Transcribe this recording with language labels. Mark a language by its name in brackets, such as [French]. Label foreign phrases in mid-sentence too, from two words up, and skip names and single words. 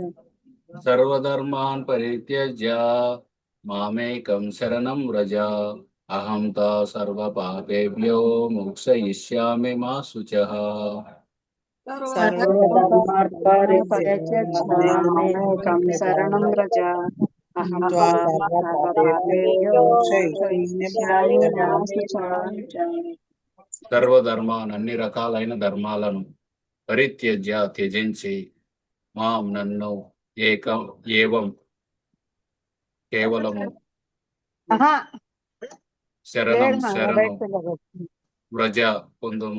[Sanskrit] సర్వధర్మాన్ పరిత్యజ్య మామేకం శరణం వ్రజ. అహం తా సర్వపాపేభ్యో మోక్షయిష్యామి మా శుచః. సర్వధర్మాన్ పరిత్యజ్య మామేకం శరణం వ్రజ. అహం త్వా సర్వపాపేభ్యో మోక్షయిష్యామి మా శుచః. [Telugu] సర్వధర్మాన్ అన్ని రకాలైన ధర్మాలను పరిత్యజ్య త్యజించి మాం నన్ను ఏవం కేవలము [Sanskrit] శరణం వ్రజ [Telugu] పొందుము.